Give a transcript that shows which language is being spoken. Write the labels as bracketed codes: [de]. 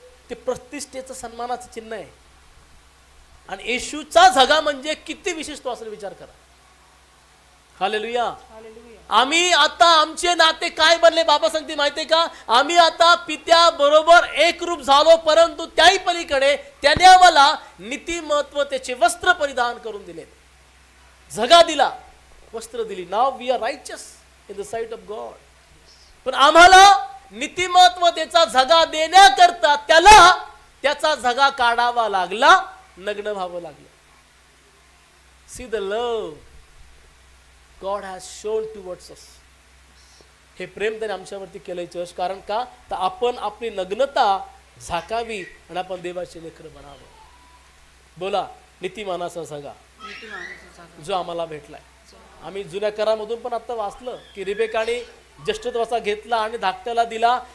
[mr] ते प्रतिष्ठेचं, सन्मानाचं चिन्ह आहे. आणि येशूचा झगा म्हणजे किती विशेष तो असेल विचार करा. हालेलुया. आम्ही आता आमचे नाते काय बनले बाबा सांगते माहितीये का? आम्ही आता पित्या बरोबर एक रूप झालो, परंतु त्याही पलीकडे त्याने आम्हाला नीतिमत्वतेचे वस्त्र परिधान करून दिले, झगा दिला, वस्त्र दिली. [en] नाव we are righteous in the sight of God. [mr] पण आम्हाला नीतिमत्वतेचा झगा देण्याकरता त्याला त्याचा झगा काढावा लागला, नग्न व्हावं लागलं. [en] See the love God has shown towards us. [mr] हे प्रेम त्याने आमच्यावरती केलंय चर्च. कारण का? तर आपण आपली नग्नता झाकावी आणि आपण देवाचे लेकरं बनावं. बोला, नीतिमानाचा झगा जो आम्हाला भेटलाय. आम्ही जुन्या करामधून पण आता वाचलं की रिबेकाने ज्येष्ठत्वाचा घेतला आणि धाकट्याला दिला.